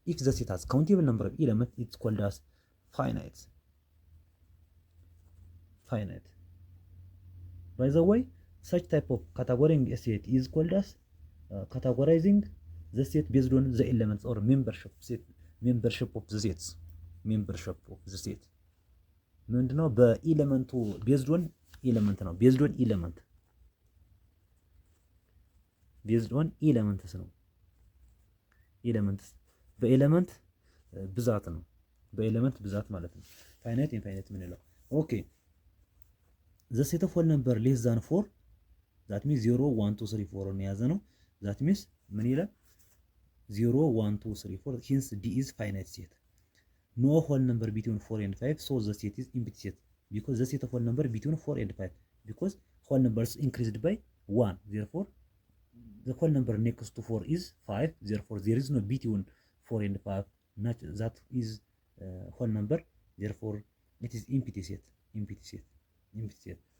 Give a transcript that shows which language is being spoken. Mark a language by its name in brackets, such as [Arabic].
[English] If the set has countable number of elements, it's called as finite. Finite. By the way, such type of categorizing a set is called as categorizing the set based on the elements or membership set. Membership of the sets. Membership of the set. [Amharic] ምንድነው? በኤሌመንቱ ቤዝድ ኦን ኤሌመንት ነው። [English] ቤዝድ ኦን ኤሌመንት ቤዝድ ኦን ኤሌመንትስ [Amharic] ነው። ኤሌመንትስ በኤሌመንት ብዛት ነው። በኤሌመንት ብዛት ማለት ነው። ፋይናይት ኢንፋይናይት ምንለው። ኦኬ [English] ዘ ሴት ኦፍ ሆል ነምበር ሌስ ዛን 4 ዛት ሚንስ 0 1 2 3 4 [Amharic] ነው የያዘ ነው። [English] ዛት ሚንስ [Amharic] ምን ይላል? [English] 0 1 2 3 4 ሂንስ ዲ ኢዝ ፋይናይት ሴት። ኖ ሆል ነምበር ቢትዊን 4 and 5 so the set is empty set because the set of whole number between 4 and 5 because whole numbers increased by 1, therefore the whole number next to 4 is 5, therefore there is no between 4 and 5 not that is whole number, therefore it is empty set. Empty set. Empty set.